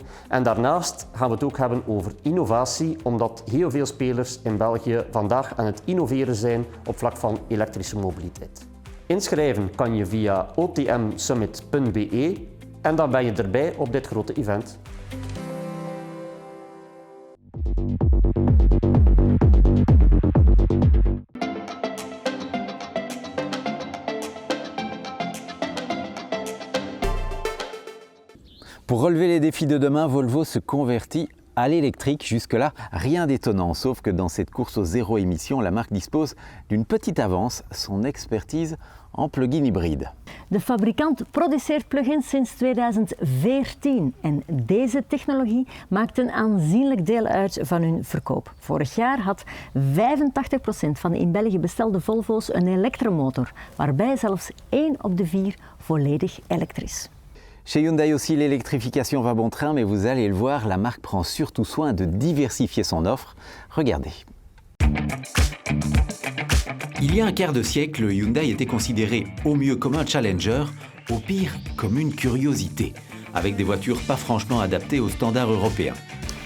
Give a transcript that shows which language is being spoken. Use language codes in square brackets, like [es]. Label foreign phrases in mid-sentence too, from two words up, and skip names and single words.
[nl] En daarnaast gaan we het ook hebben over innovatie, omdat heel veel spelers in België vandaag aan het innoveren zijn op vlak van elektrische mobiliteit. Inschrijven kan je via otmsummit.be en dan ben je erbij op dit grote event. [fr] Pour relever les défis de demain, Volvo se convertit à l'électrique. Jusque-là, rien d'étonnant, sauf que dans cette course aux zéro émission, la marque dispose d'une petite avance, son expertise en plug-in hybride. [nl] De fabrikant produceert plugins sinds 2014 en deze technologie maakt een aanzienlijk deel uit van hun verkoop. Vorig jaar had 85% van de in België bestelde Volvo's een elektromotor, waarbij zelfs 1 op de 4 volledig elektrisch. [fr] Chez Hyundai aussi, l'électrification va bon train, mais vous allez le voir, la marque prend surtout soin de diversifier son offre. Regardez. Il y a un quart de siècle, Hyundai était considéré au mieux comme un challenger, au pire comme une curiosité, avec des voitures pas franchement adaptées aux standards européens.